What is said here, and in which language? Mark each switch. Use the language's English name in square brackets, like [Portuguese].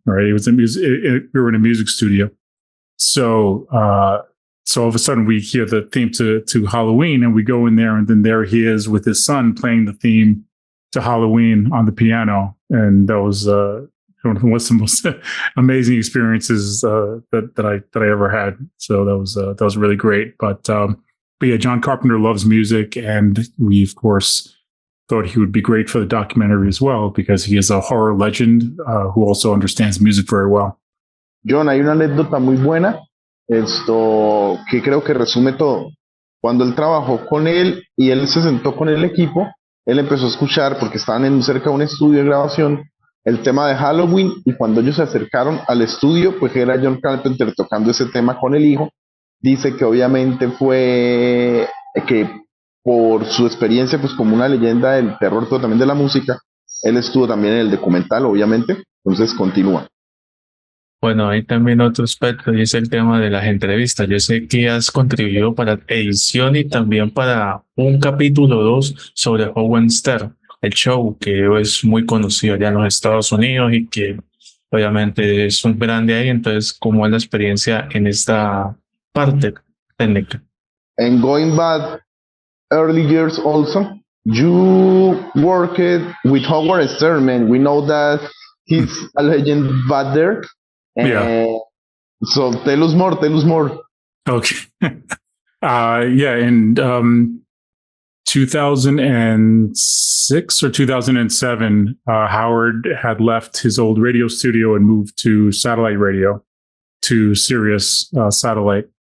[English] Right, it was we were in a music studio, so so all of a sudden we hear the theme to Halloween, and we go in there, and then there he is with his son playing the theme to Halloween on the piano, and that was one of the most amazing experiences that I ever had. So that was really great. But yeah, John Carpenter loves music, and we of course thought he would be great for the documentary as well because he is a horror legend who also understands music very well. [Spanish] John, hay una anécdota muy buena, esto que creo que resume todo. Cuando él trabajó con él y él se sentó con el equipo, él empezó a escuchar, porque estaban cerca de un estudio de grabación, el tema de Halloween, y cuando ellos se acercaron al estudio, pues era John Carpenter tocando ese tema con el hijo. Dice que obviamente fue que por su experiencia pues como una leyenda del terror, pero también de la música, él estuvo también en el documental, obviamente. Entonces continúa. Bueno, hay también otro aspecto y es el tema de las entrevistas. Yo sé que has contribuido para edición y también para un capítulo 2 sobre Howard Stern, el show que es muy conocido allá en los Estados Unidos y que obviamente es un grande ahí. Entonces, ¿cómo es la experiencia en esta parte técnica? [English] And going back early years also, you worked with Howard Stern, man. We know that he's a legend back there. Yeah. So tell us more, tell us more. Okay. Yeah, in 2006 or 2007, Howard had left his old radio studio and moved to satellite radio, to Sirius satellite.